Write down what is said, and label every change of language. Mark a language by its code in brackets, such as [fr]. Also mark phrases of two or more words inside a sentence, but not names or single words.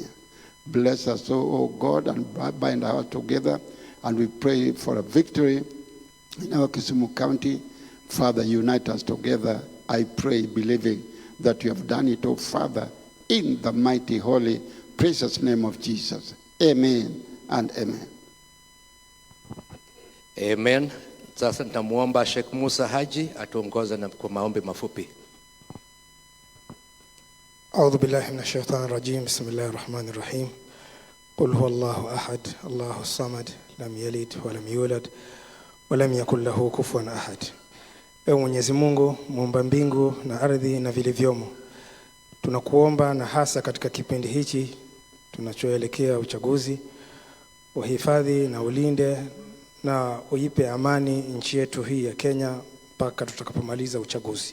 [en] Bless us, oh God, and bind our hearts together. And we pray for a victory in our Kisumu County. Father, unite us together. I pray, believing that you have done it, oh Father, in the mighty, holy, precious name of Jesus. Amen and amen. Amen. [sw] Sasa nitamuomba Sheikh Musa Haji atuongoze na kwa maombi mafupi. [ar] أعوذ بالله من الشيطان الرجيم بسم الله الرحمن الرحيم قل هو الله أحد الله الصمد لم يلد ولم يولد ولم يكن له كفوا أحد. [sw] Ewe Mwenyezi Mungu, muumba mbingu na ardhi na vilivyomo, tunakuomba na hasa katika kipindi hichi tunachoelekea uchaguzi, uhifadhi na ulinde na uipe amani nchi yetu hii ya Kenya mpaka tutakapomaliza uchaguzi.